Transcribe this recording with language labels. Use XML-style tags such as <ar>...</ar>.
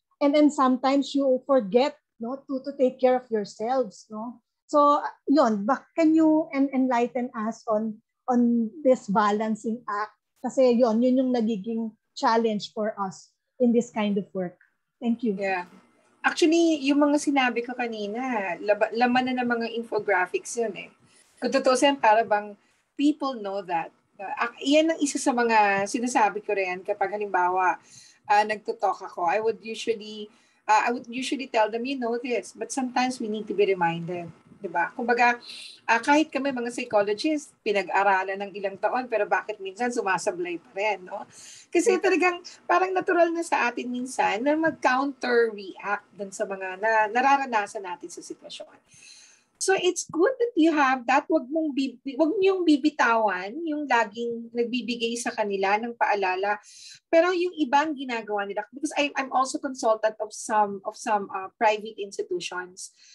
<en>And then sometimes you forget, no, to take care of yourselves, no? So yun, can you enlighten us on this balancing act?</en> <tl>Kasi yun yung nagiging</tl> <en>challenge for us in this kind of work. Thank you. Yeah.</en> <tl>Actually, yung mga sinabi ko kanina, laman na ng mga infographics yun eh. Kung tutusin, para bang</tl> <en>people know that.</en> <tl>Iyan ang isa sa mga sinasabi ko rin kapag halimbawa nagtutalk ako.</tl> <en>I would usually tell them, you know this, but sometimes we need to be reminded.</en> <tl>Diba? Kumbaga, kahit kami mga psychologists, pinag-aralan ng ilang taon, pero bakit minsan sumasablay pa rin, no? Kasi talagang parang natural na sa atin minsan na mag-counter-react dun sa mga nararanasan natin sa sitwasyon.</tl> <en>So it's good that you have that.</en> <tl>Wag niyong bibitawan yung laging nagbibigay sa kanila ng paalala. Pero yung ibang ginagawa nila,</tl> <en>because I'm also consultant of some private institutions.</en>